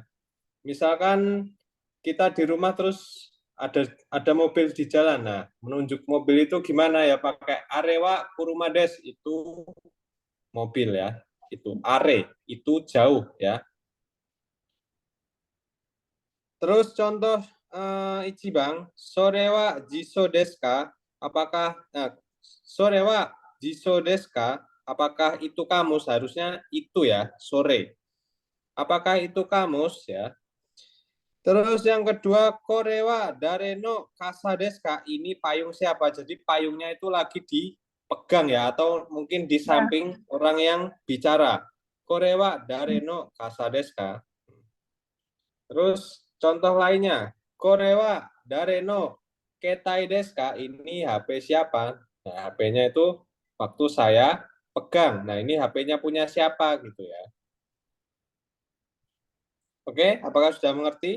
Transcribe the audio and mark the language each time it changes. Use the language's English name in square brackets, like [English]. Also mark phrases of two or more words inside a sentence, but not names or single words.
[Indonesian] Misalkan kita di rumah terus ada mobil di jalan. Nah, menunjuk mobil itu gimana ya? Pakai [Japanese] あれは車です, [Indonesian] itu mobil ya. Itu are, itu jauh ya. Terus contoh Ichibang, [Japanese] それは辞書ですか? [Indonesian] Apakah [Japanese] それは辞書ですか? [Indonesian] Apakah itu kamus? Harusnya itu ya, sore. Apakah itu kamus ya? Terus yang kedua, [Japanese] これは誰の傘ですか? [Indonesian] Ini payung siapa? Jadi payungnya itu lagi dipegang ya, atau mungkin di samping orang yang bicara. [Japanese] これは誰の傘ですか? [Indonesian] Terus contoh lainnya, [Japanese] これは誰の携帯ですか? [Indonesian] Ini HP siapa? Nah, HP-nya itu waktu saya pegang. Nah, ini HP-nya punya siapa gitu ya. Oke, apakah sudah mengerti?